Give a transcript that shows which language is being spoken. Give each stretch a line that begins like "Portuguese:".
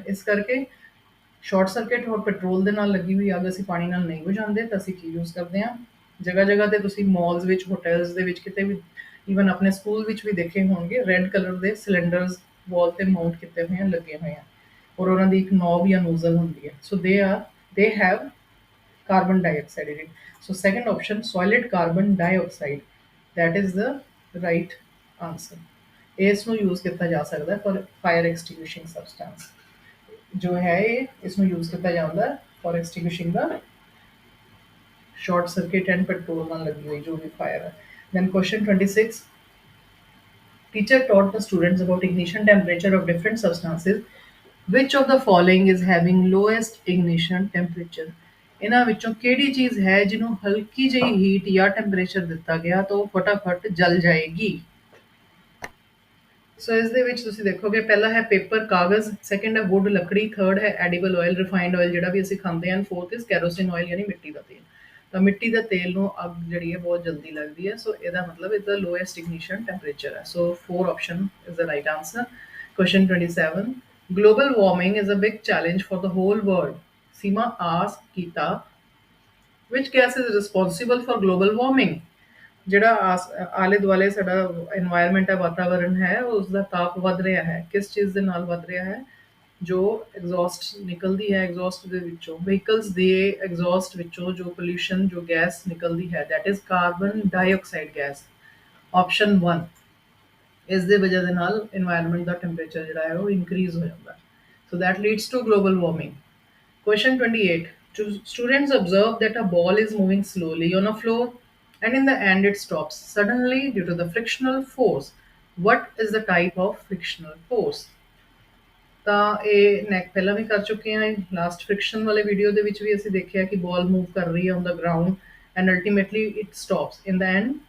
Punjabi: ਇਸ ਕਰਕੇ short circuit ਔਰ ਪੈਟਰੋਲ ਦੇ ਨਾਲ ਲੱਗੀ ਹੋਈ ਅੱਗ ਅਸੀਂ ਪਾਣੀ ਨਾਲ ਨਹੀਂ ਬੁਝਾਉਂਦੇ ਤਾਂ ਅਸੀਂ ਕੀ ਯੂਜ਼ ਕਰਦੇ ਹਾਂ? ਜਗ੍ਹਾ ਜਗ੍ਹਾ ਤੇ ਤੁਸੀਂ ਮਾਲਸ ਵਿੱਚ, ਹੋਟਲਸ ਦੇ ਵਿੱਚ, ਕਿਤੇ ਵੀ, ਈਵਨ ਆਪਣੇ ਸਕੂਲ ਵਿੱਚ ਵੀ ਦੇਖੇ ਹੋਣਗੇ ਰੈੱਡ ਕਲਰ ਦੇ ਸਿਲੰਡਰਸ ਵਾਲ ਤੇ ਮਾਊਂਟ ਕੀਤੇ ਹੋਏ ਹਨ, ਲੱਗੇ ਹੋਏ ਹਨ ਔਰ ਉਹਨਾਂ ਦੀ ਇੱਕ ਨੋਬ ਜਾਂ ਨੋਜ਼ਲ ਹੁੰਦੀ ਹੈ।
English: So they have carbon dioxide in it. So second option, solid carbon dioxide, that is the right answer।
Punjabi: ਇਸ ਨੂੰ ਯੂਜ਼ ਕੀਤਾ ਜਾ ਸਕਦਾ ਹੈ
English: For fire extinguishing substance.
Punjabi: ਜੋ ਹੈ ਇਹ ਇਸ ਨੂੰ ਯੂਜ਼ ਕੀਤਾ ਜਾਂਦਾ ਹੈ for ਐਕਸਟਿੰਗੁਇਸ਼ਿੰਗ ਦਾ short circuit and petrol ਨਾਲ ਲੱਗੀ ਹੋਈ ਜੋ ਵੀ ਫਾਇਰ ਹੈ।
English: Then question 26, teacher taught the students about ignition temperature of different substances, which of the following is having lowest ignition temperature?
Punjabi: ਇਹਨਾਂ ਵਿੱਚੋਂ ਕਿਹੜੀ ਚੀਜ਼ ਹੈ ਜਿਹਨੂੰ ਹਲਕੀ ਜਿਹੀ ਹੀਟ ਜਾਂ ਟੈਂਪਰੇਚਰ ਦਿੱਤਾ ਗਿਆ ਤਾਂ ਉਹ ਫਟਾਫਟ ਜਲ ਜਾਏਗੀ? ਸੋ ਇਸ ਦੇ ਵਿੱਚ ਤੁਸੀਂ ਦੇਖੋਗੇ ਪਹਿਲਾ ਹੈ ਪੇਪਰ, ਕਾਗਜ਼, ਸੈਕੰਡ ਹੈ ਵੁੱਡ, ਲੱਕੜੀ, ਥਰਡ ਹੈ ਐਡੀਬਲ ਆਇਲ, ਰਿਫਾਈਨਡ ਆਇਲ ਜਿਹੜਾ ਵੀ ਅਸੀਂ ਖਾਂਦੇ ਹਾਂ, ਫੋਰਥ ਇਜ਼ ਕੈਰੋਸਿਨ ਆਇਲ ਯਾਨੀ ਮਿੱਟੀ ਦਾ ਤੇਲ। ਤਾਂ ਮਿੱਟੀ ਦਾ ਤੇਲ ਨੂੰ ਅੱਗ ਜਿਹੜੀ ਹੈ ਬਹੁਤ ਜਲਦੀ ਲੱਗਦੀ ਹੈ। ਸੋ ਇਹਦਾ ਮਤਲਬ ਇਹਦਾ ਲੋਐਸਟ ਇਗਨੀਸ਼ਨ ਟੈਂਪਰੇਚਰ ਹੈ।
English: So 4 option is the right answer. Question 27, global warming is a big challenge for the whole world। Seema asked Geeta, which gas is responsible for global warming?
Punjabi: ਜਿਹੜਾ ਆਲੇ ਦੁਆਲੇ ਸਾਡਾ এনवायरमेंट ਹੈ, ਵਾਤਾਵਰਣ ਹੈ, ਉਸ ਦਾ ਤਾਪ ਵੱਧ ਰਿਹਾ ਹੈ, ਕਿਸ ਚੀਜ਼ ਦੇ ਨਾਲ ਵੱਧ ਰਿਹਾ ਹੈ? ਜੋ ਐਗਜ਼ੌਸਟ ਨਿਕਲਦੀ ਹੈ, ਐਗਜ਼ੌਸਟ ਦੇ ਵਿੱਚੋਂ ਵਹੀਕਲਸ ਦੇ ਐਗਜ਼ੌਸਟ ਵਿੱਚੋਂ ਜੋ ਪੋਲਿਊਸ਼ਨ, ਜੋ ਗੈਸ ਨਿਕਲਦੀ ਹੈ,
English: That is carbon dioxide gas.
Punjabi: Option 1, ਇਸ ਦੇ ਵਜ੍ਹਾ ਦੇ ਨਾਲ এনवायरमेंट ਦਾ ਟੈਂਪਰੇਚਰ ਜਿਹੜਾ ਹੈ ਉਹ ਇਨਕਰੀਜ਼ ਹੋ ਜਾਂਦਾ ਹੈ।
English: So that leads to global warming. Question 28, students observe that a ball is moving slowly on a floor and in the end it stops suddenly due to the frictional force। What is the type of frictional force?
Punjabi: ਤਾਂ ਇਹ neck ਪਹਿਲਾਂ ਵੀ ਕਰ ਚੁੱਕੇ ਹਾਂ। Last friction ਵਾਲੇ video ਦੇ ਵਿੱਚ ਵੀ ਅਸੀਂ ਦੇਖਿਆ ਕਿ ਬਾਲ ਮੂਵ ਕਰ ਰਹੀ ਹੈ
English: On the ground and ultimately it stops in the end.